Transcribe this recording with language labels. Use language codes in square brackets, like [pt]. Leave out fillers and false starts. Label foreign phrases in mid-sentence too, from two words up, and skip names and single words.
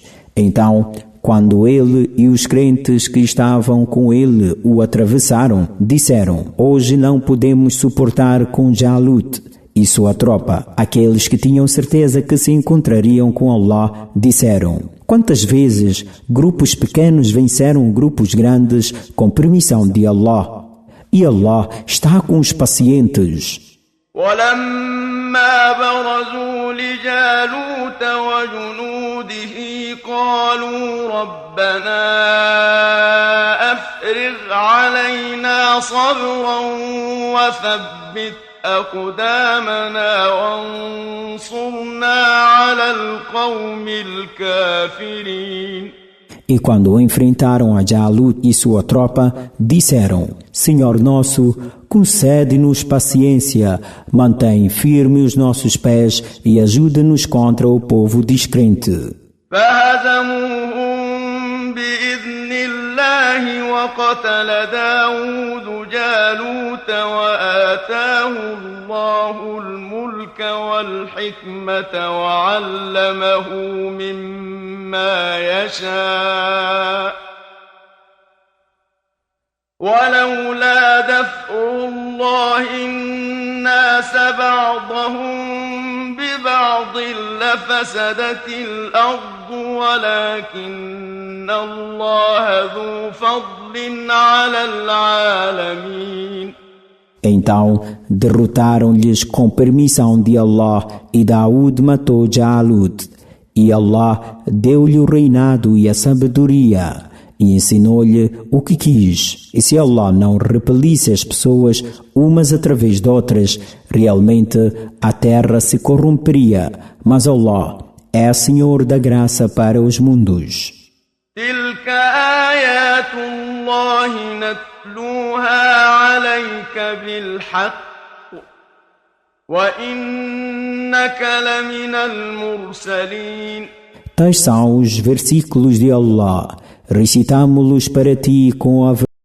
[pt] Então, quando ele e os crentes que estavam com ele o atravessaram, disseram: hoje não podemos suportar com Jalut e sua tropa. Aqueles que tinham certeza que se encontrariam com Allah disseram: quantas vezes grupos pequenos venceram grupos grandes com permissão de Allah? E Allah está com os pacientes. [ar] ولما برزوا لجالوت وجنوده قالوا ربنا أفرغ علينا صبرا وثبت أقدامنا وانصرنا على القوم الكافرين. [pt] E quando enfrentaram a Jalut e sua tropa, disseram: Senhor nosso, concede-nos paciência, mantém firme os nossos pés e ajuda-nos contra o povo descrente. [ar] فهزموهم بإذن الله وقتل داود جالوت وآتاه الله الملك والحكمة وعلمه مما يشاء ولولا دفع الله الناس بعضهم ببعض لفسدت الأرض ولكن الله ذو فضل على العالمين. [pt] Então derrotaram-lhes com permissão de Allah e Daúd matou Jalut. E Allah deu-lhe o reinado e a sabedoria. e ensinou-lhe o que quis. E se Allah não repelisse as pessoas umas através de outras, realmente a terra se corromperia. Mas Allah é Senhor da graça para os mundos. [ar] تلك آيات الله نتلوها عليك بالحق وإنك لمن المرسلين. [pt] Tais são os versículos de Allah. Recitamo-los para ti com a